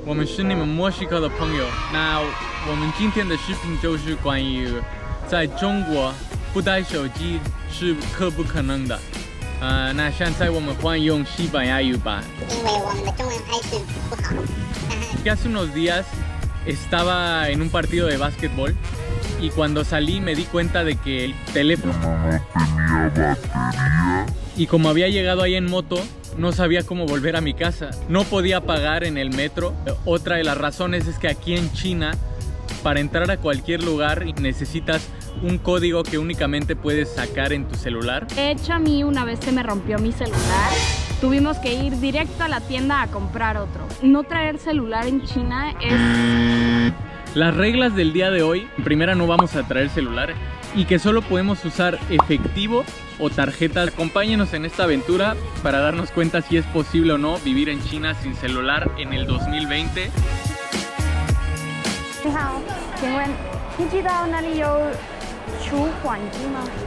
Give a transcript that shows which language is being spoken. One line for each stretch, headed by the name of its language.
Chinese: 我们是你们墨西哥的朋友。那我们今天的视频就是关于在中国不带手机是可不可能的。那现在我们换用西班牙语吧。因为我们的中文还是不好。
Spanish: Hace unos días estaba en un partido de básquetbol y cuando salí me di cuenta de que el teléfono no tenía batería. Y como había llegado ahí en moto, no sabía cómo volver a mi casa. No podía pagar en el metro. Otra de las razones es que aquí en China, para entrar a cualquier lugar necesitas un código que únicamente puedes sacar en tu celular. De hecho a mí una vez se me rompió mi celular. Tuvimos que ir directo a la tienda a comprar otro. No traer celular en China es... Las reglas del día de hoy, en primera no vamos a traer celular y que solo podemos usar efectivo o tarjetas. Acompáñenos en esta aventura para darnos cuenta si es posible o no vivir en China sin celular en el 2020.
Chinese: 你好，请问你知道哪里有取款机吗？